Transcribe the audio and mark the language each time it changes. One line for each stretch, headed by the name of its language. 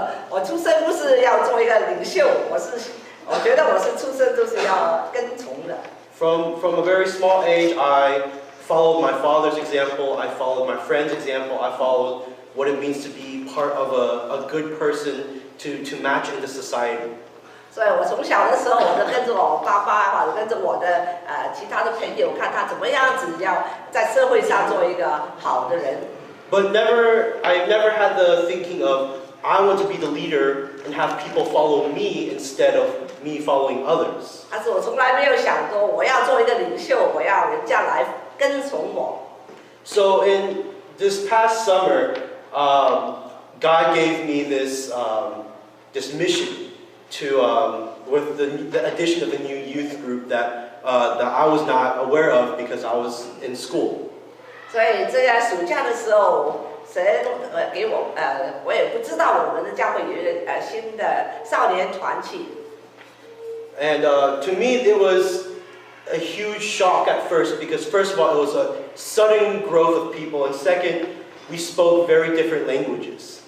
Chinese: 我出生不是要做一个领袖，我觉得我是出生就是要跟从的。
English: From a very small age, I followed my father's example. I followed my friend's example. I followed what it means to be part of a good person to match into society.
Chinese: 所以我从小的时候，我就跟着我爸爸或者跟着我的其他的朋友，看他怎么样子要在社会上做一个好的人。
English: But I never had the thinking of I want to be the leader and have people follow me instead of me following others.
Chinese: 但是我从来没有想过我要做一个领袖，我要人家来跟从我。
English: So in this past summer, God gave me this mission to with the addition of a new youth group that I was not aware of because I was in school.
Chinese: 所以这个暑假的时候，神给我我也不知道我们的教会有一个新的少年团契。
English: And to me, it was a huge shock at first because first of all, it was a sudden growth of people, and second, we spoke very different languages.